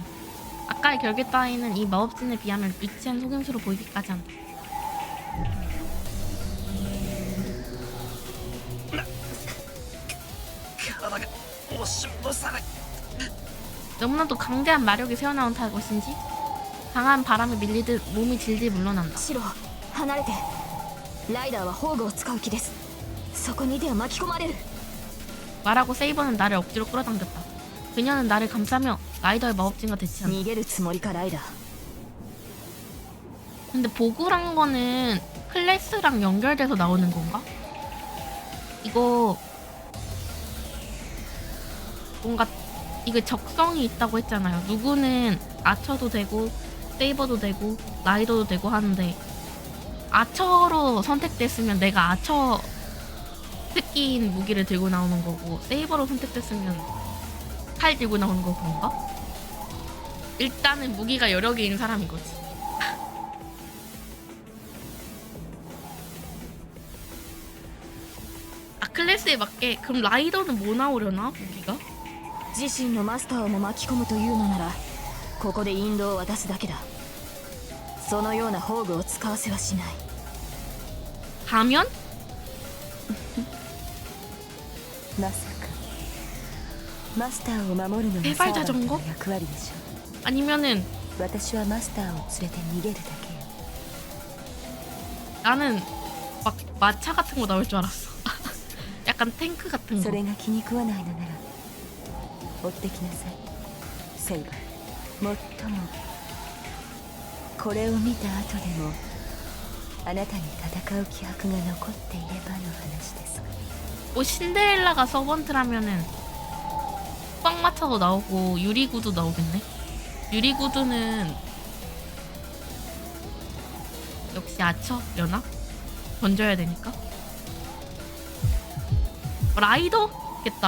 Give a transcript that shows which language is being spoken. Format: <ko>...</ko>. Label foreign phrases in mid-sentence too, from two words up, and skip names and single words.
<ko>아까의 결계 따위는 이 마법진에 비하면 유치한 속임수로 보이기까지 한다. 너무나도 강대한 마력이 새어나온 것인지 강한 바람에 밀리듯 몸이 질질 물러난다.</ko> <ja>シロ離れて。ライダーは宝具を使う気です。そこにいては巻き込まれる。</ja> <ko>말하고 세이버는 나를 억지로 끌어당겼다. 그녀는 나를 감싸며 라이더의 마법진과 대치한다.</ko> <ja>逃げるつもりかライダー。</ja> <ko>근데 보그란 거는 클래스랑 연결돼서 나오는 건가? 이거 뭔가 이거 적성이 있다고 했잖아요. 누구는 아처도 되고 세이버도 되고 라이더도 되고 하는데 아처로 선택됐으면 내가 아처 특기인 무기를 들고 나오는 거고 세이버로 선택됐으면 칼 들고 나오는 거 그런가? 일단은 무기가 여러 개인 사람인 거지. 클래스에 맞게. 그럼 라이더는 뭐 나오려나? 무기가?</ko> <ja>自身のマスターをも巻き込むというのならここで引導を渡すだけだ。そのような宝具を使わせはしない。</ja> <ko>가면?</ko> <ja>まさかマスターを守るのが</ja> <ko>세발</ko> <ja>サーバント</ja> <ko>자전거?</ko> <ja>の役割でしょ。</ja> <ko>아니면은</ko> <ja>私はマスターを連れて逃げるだけよ。</ja> <ko>나는 막 마차 같은 거 나올 줄 알았어. 약간 탱크 같은</ko> <ja>そ</ja> <ko>거.</ko> <ja>れが気に食わないのなら追ってきなさいセイバー。もっともこれを見た後でもあなたに戦う気迫が残っていればの話ですが。</ja> <ko>뭐 신데렐라가 서번트라면은 빵마차도 나오고 유리구두 나오겠네. 유리구두는 역시 아처려나? 던져야 되니까. 라이더겠다.</ko>